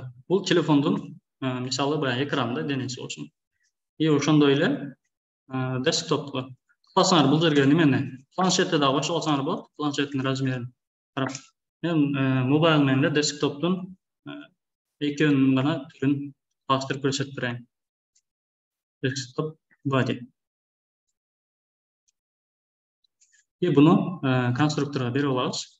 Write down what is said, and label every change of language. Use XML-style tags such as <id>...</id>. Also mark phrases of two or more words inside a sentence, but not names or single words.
<ky>Бул телефондун мисалы баягы экранда денеси болсун. И ошондой эле десктоп. Кылсаңар бул жерге немени? Планшетте да кошуп алсаңар болот. Планшеттин размерин карап. Мен mobile менен эле десктоптун экөөнүн гана түрүн баштырып көрсөтүп берейин.</ky> <en>Desktop body.</en> <ky>И буну конструкторго берип алабыз.</ky>